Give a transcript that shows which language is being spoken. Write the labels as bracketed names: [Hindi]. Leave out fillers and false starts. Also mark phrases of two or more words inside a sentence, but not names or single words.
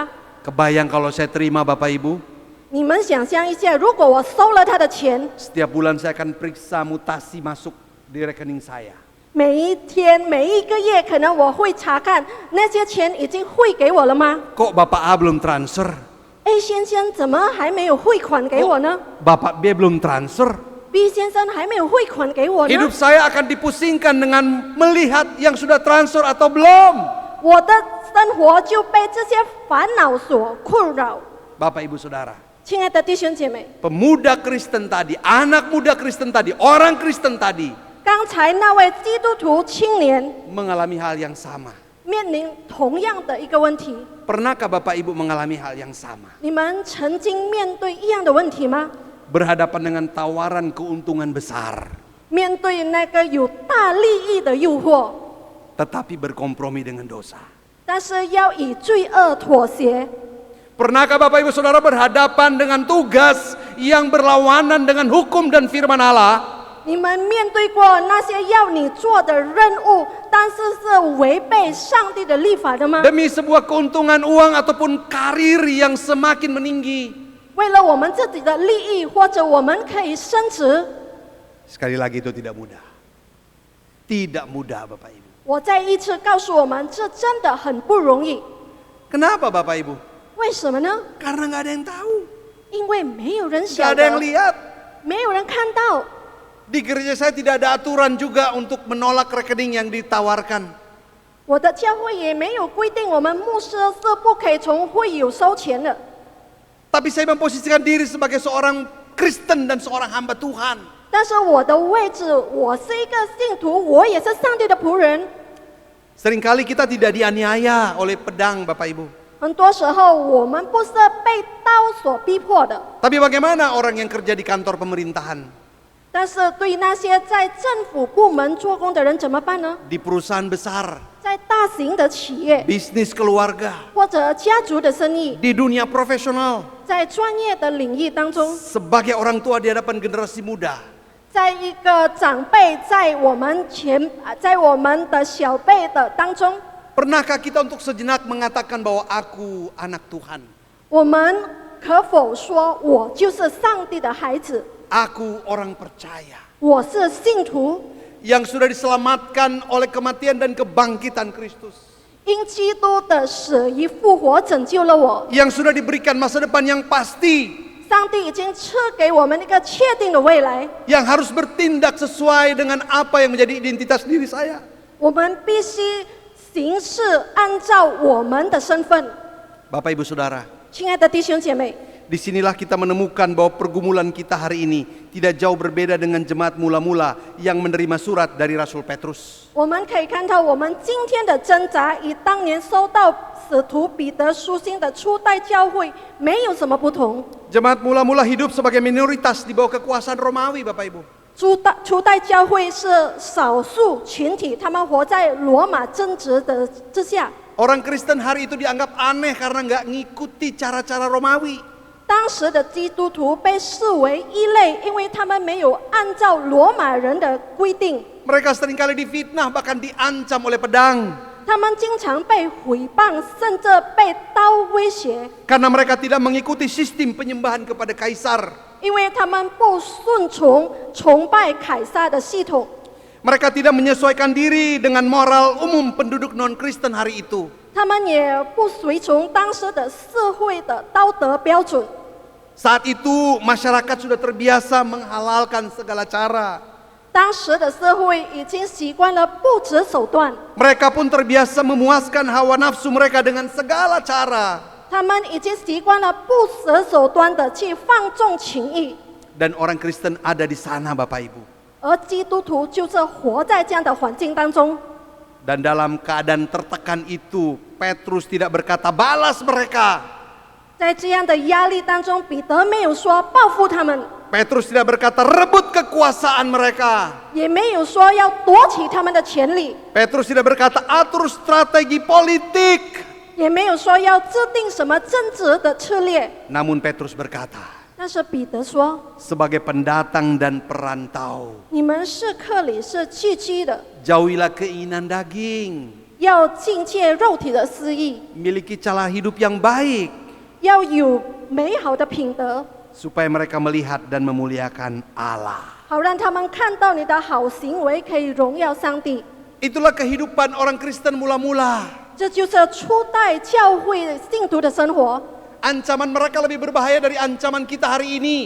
[Indonesian] Kebayang kalau saya terima Bapak Ibu, [Chinese] 你们想象一下，如果我收了他的钱， [Indonesian] setiap bulan saya akan periksa mutasi masuk di rekening saya. [Chinese] 每一天、每一个月，可能我会查看那些钱已经汇给我了吗？ [Indonesian] Kok Bapak A belum transfer? [Chinese] A 先生怎么还没有汇款给我呢？ [Indonesian] Bapak B belum transfer? [Chinese] B 先生还没有汇款给我呢。 [Indonesian] Hidup saya akan dipusingkan dengan melihat yang sudah transfer atau belum. [Chinese] 我的生活就被这些烦恼所困扰。 [Indonesian] Bapak Ibu Saudara, [Chinese] 亲爱的弟兄姐妹， [Indonesian] pemuda Kristen tadi, anak muda Kristen tadi, orang Kristen tadi [Chinese] 刚才那位基督徒青年 [Indonesian] mengalami hal yang sama. [Chinese] 面临同样的一个问题， [Indonesian] Pernahkah Bapak Ibu mengalami hal yang sama? [Chinese] 你们曾经面对一样的问题吗？ [Indonesian] Berhadapan dengan tawaran keuntungan besar, [Chinese] 面对那个有大利益的诱惑， [Indonesian] tetapi berkompromi dengan dosa. [Chinese] 但是要以罪恶妥协。 [Indonesian] Pernahkah Bapak Ibu Saudara berhadapan dengan tugas yang berlawanan dengan hukum dan firman Allah? [Chinese] 你们面对过那些要你做的任务，但是是违背上帝的律法的吗？ [Indonesian] Demi sebuah keuntungan uang ataupun karir yang semakin meninggi. [Chinese] 为了我们自己的利益，或者我们可以升职。 [Indonesian] Sekali lagi itu tidak mudah. Tidak mudah Bapak Ibu. [Chinese] 我再一次告诉我们，这真的很不容易。 [Indonesian] Kenapa Bapak Ibu? [Chinese] 为什么呢？ [Indonesian] Karena nggak ada yang tahu. [Chinese] 因为没有人 [Indonesian] Nggak [Chinese] 晓 [Indonesian] ada yang [Chinese] 得， [Indonesian] lihat. [Chinese] 没有人看到。 [Indonesian] Di gereja saya tidak ada aturan juga untuk menolak rekening yang ditawarkan. [Chinese] 我的教会也没有规定我们牧师是不可以从会友收钱的。 [Indonesian] Tapi saya memposisikan diri sebagai seorang Kristen dan seorang hamba Tuhan. [Chinese] 但是我的位置，我是一个信徒，我也是上帝的仆人。 [Indonesian] Seringkali kita tidak dianiaya oleh pedang Bapak Ibu. [Chinese] 很多时候，我们不是被刀所逼迫的， [Indonesian] Tapi bagaimana orang yang kerja di kantor pemerintahan? [Chinese] 但是对那些在政府部门做工的人怎么办呢？ [Indonesian] Di perusahaan besar, [Chinese] 在大型的企业 [Indonesian] bisnis keluarga, [Chinese] 或者家族的生意， [Indonesian] di dunia profesional, [Chinese] 在专业的领域当中， [Indonesian] sebagai orang tua di hadapan generasi muda. [Chinese] 在一个长辈在我们的小辈的当中， [Indonesian] Pernahkah kita untuk sejenak mengatakan bahwa aku anak Tuhan? [Chinese] 我们可否说我就是上帝的孩子？ [Indonesian] Aku orang percaya [Chinese] 我是信徒， [Indonesian] yang sudah diselamatkan oleh kematian dan kebangkitan Kristus, [Chinese] 因基督的死与复活拯救了我。 [Indonesian] yang sudah diberikan masa depan yang pasti, [Chinese] 上帝已经赐给我们一个确定的未来， [Indonesian] yang harus bertindak sesuai dengan apa yang menjadi identitas diri saya. [Chinese] 我们必须行事按照我们的身份。 [Indonesian] Bapak Ibu Saudara, [Chinese] 亲爱的弟兄姐妹， [Indonesian] disinilah kita menemukan bahwa pergumulan kita hari ini tidak jauh berbeda dengan jemaat mula-mula yang menerima surat dari Rasul Petrus. [Chinese] 我们可以看到我们今天的挣扎与当年收到使徒彼得书信的初代教会没有什么不同。 [Indonesian] Jemaat mula-mula hidup sebagai minoritas di bawah kekuasaan Romawi, Bapak Ibu. [Chinese] 初代教会是少数群体，他们活在罗马政治的之下。 [Indonesian] Orang Kristen hari itu dianggap aneh karena nggak ngikuti cara-cara Romawi. [Chinese] 当时的基督徒被视为异类，因为他们没有按照罗马人的规定。 [Indonesian] Mereka seringkali difitnah bahkan diancam oleh pedang. [Chinese] 他们经常被毁谤，甚至被刀威胁， [Indonesian] Karena mereka tidak mengikuti sistem penyembahan kepada kaisar. [Chinese] 因为他们不顺从崇拜凯撒的系统。 [Indonesian] Mereka tidak menyesuaikan diri dengan moral umum penduduk non-Kristen hari itu. [Chinese] 他们也不随从当时的社会的道德标准。 [Indonesian] Saat itu masyarakat sudah terbiasa menghalalkan segala cara. [Chinese] 当时的社会已经习惯了不择手段， [Indonesian] Mereka pun terbiasa memuaskan hawa nafsu mereka dengan segala cara. [Chinese] 他们已经习惯了不择手段的去放纵情欲， [Indonesian] Dan orang Kristen ada di sana Bapak Ibu. [Chinese] 而基督徒就是活在这样的环境当中。 [Indonesian] Dan dalam keadaan tertekan itu, Petrus tidak berkata balas mereka. [Chinese] 在这样的压力当中，彼得没有说报复他们， [Indonesian] Petrus tidak berkata rebut kekuasaan mereka. [Chinese] 也没有说要夺取他们的权利， [Indonesian] Petrus tidak berkata atur strategi politik. [Chinese] 也没有说要制定什么政治的策略。 [Indonesian] Namun Petrus berkata, [Chinese] 但是彼得说 [Indonesian] sebagai pendatang dan perantau, [Chinese] 你们是客里，是寄居的， [Indonesian] jauhilah keinginan daging, [Chinese] 要境界肉体的私意， [Indonesian] miliki cara hidup yang baik, [Chinese] 要有美好的品德， [Indonesian] supaya mereka melihat dan memuliakan Allah. [Chinese] 好让他们看到你的好行为，可以荣耀上帝。 [Indonesian] Itulah kehidupan orang Kristen mula-mula. [Chinese] 这就是初代教会信徒的生活。 [Indonesian] Ancaman mereka lebih berbahaya dari ancaman kita hari ini.